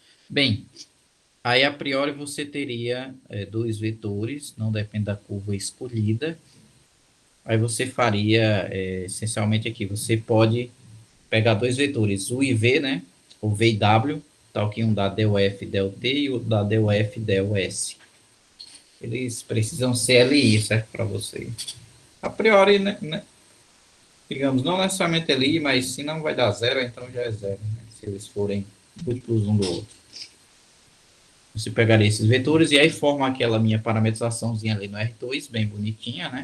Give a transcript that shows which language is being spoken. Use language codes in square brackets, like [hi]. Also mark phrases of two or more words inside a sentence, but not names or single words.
[pt] Bem, aí a priori você teria dois vetores, não depende da curva escolhida. Aí você faria, essencialmente aqui, você pode pegar dois vetores, U e V, né? O V e W, tal que um dá del F, del T e o da del F, del S. Eles precisam ser LI, certo? Para você. A priori, né, digamos, não necessariamente LI, mas se não vai dar zero, então já é zero, né? Se eles forem múltiplos um do outro. Você pegaria esses vetores e aí forma aquela minha parametrizaçãozinha ali no R2, bem bonitinha, né?